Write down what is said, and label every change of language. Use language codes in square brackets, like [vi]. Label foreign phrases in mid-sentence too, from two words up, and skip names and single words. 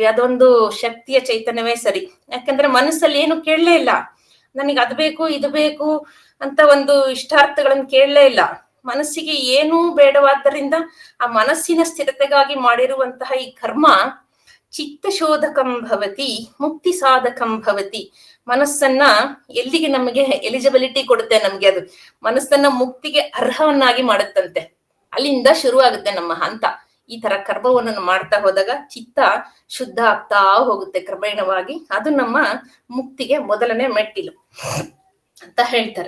[kn] ಅದೊಂದು ಶಕ್ತಿಯ ಚೈತನ್ಯವೇ ಸರಿ. ಯಾಕಂದ್ರೆ ಮನಸ್ಸಲ್ಲಿ ಏನು ಕೇಳಲೇ ಇಲ್ಲ, ನನಗೆ ಅದು ಬೇಕು ಇದು ಬೇಕು ಅಂತ ಒಂದು ಇಷ್ಟಾರ್ಥಗಳನ್ನು ಕೇಳಲೇ ಇಲ್ಲ. ಮನಸ್ಸಿಗೆ ಏನೂ ಬೇಡವಾದ್ದರಿಂದ ಆ ಮನಸ್ಸಿನ ಸ್ಥಿರತೆಗಾಗಿ ಮಾಡಿರುವಂತಹ ಈ ಕರ್ಮ [sa] ಚಿತ್ತಶೋಧಕಂ ಭವತಿ ಮುಕ್ತಿ ಸಾಧಕಂ ಭವತಿ. [kn] ಮನಸ್ಸನ್ನ ಎಲ್ಲಿಗೆ ನಮಗೆ ಎಲಿಜಿಬಿಲಿಟಿ ಕೊಡುತ್ತೆ, ನಮ್ಗೆ ಅದು ಮನಸ್ಸನ್ನ ಮುಕ್ತಿಗೆ ಅರ್ಹವನ್ನಾಗಿ ಮಾಡುತ್ತಂತೆ. ಅಲ್ಲಿಂದ ಶುರು ಆಗುತ್ತೆ ನಮ್ಮ ಹಂತ. ಈ ತರ ಕರ್ಮವನ್ನು ಮಾಡ್ತಾ ಹೋದಾಗ ಚಿತ್ತ ಶುದ್ಧ ಆಗ್ತಾ ಹೋಗುತ್ತೆ ಕ್ರಮೇಣವಾಗಿ. ಅದು ನಮ್ಮ ಮುಕ್ತಿಗೆ ಮೊದಲನೇ ಮೆಟ್ಟಿಲು ಅಂತ ಹೇಳ್ತಾರೆ.